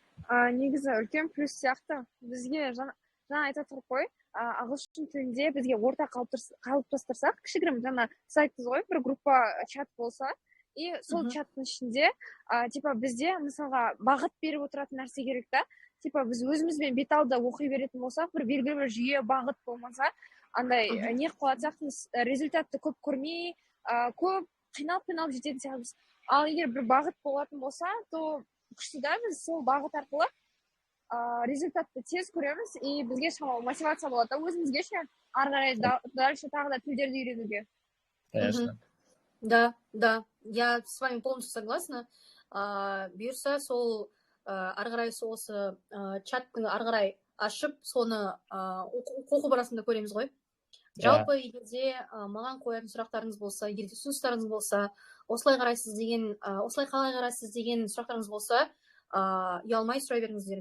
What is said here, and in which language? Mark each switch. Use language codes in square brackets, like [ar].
[kk] Негізі үлкен плюс сияқты. Бізге жаңа айта тұрып қой, ағылшын тілінде бізге орта қалыптастырсақ, кішігірім жаңа сіз айттыңыз ғой, бір группа чат болса, и сол чаттың ішінде бізде мысалға бағыт беріп отыратын нәрсе керек та, біз өзімізбен бет алды оқи беретін болсақ, бір белгілі бір жүйе бағыт болмаса, андай не қылатсақ, результатты көп көрмей, көп қиналып жететін сияқтымыз. Ал егер бір бағыт болатын болса, то күшті да, біз сол бағыт арқылы результатты тез көреміз, и бізге шамалы мотивация болады. Өзімізге ше, ары қарай [ru] дальше [kk] тағы да тілдерді үйренуге. [ru] Конечно. Да, я с вами полностью согласна. [kk] Бұйырса сол ары қарай осы чаттың ары қарай ашып, соны оқу барысында көреміз ғой. Жалпы егерде маған қоятын сұрақтарыңыз болса, егерде ұсыныстарыңыз болса, осылай қалай қарайсыз деген сұрақтарыңыз болса, ұялмай сұрай беріңіздер.